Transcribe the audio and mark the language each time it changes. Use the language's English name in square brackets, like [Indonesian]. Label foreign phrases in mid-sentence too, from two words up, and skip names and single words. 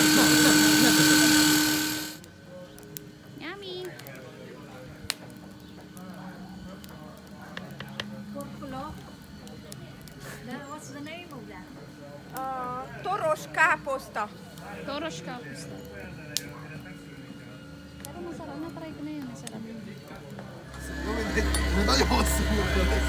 [Hungarian] Nem teszem. Yummy. Toros káposzta. Toros kapusta. [Filipino] Pero masarap na, try ko na yun. Masarap. [Hungarian] Nagyon hosszú volt.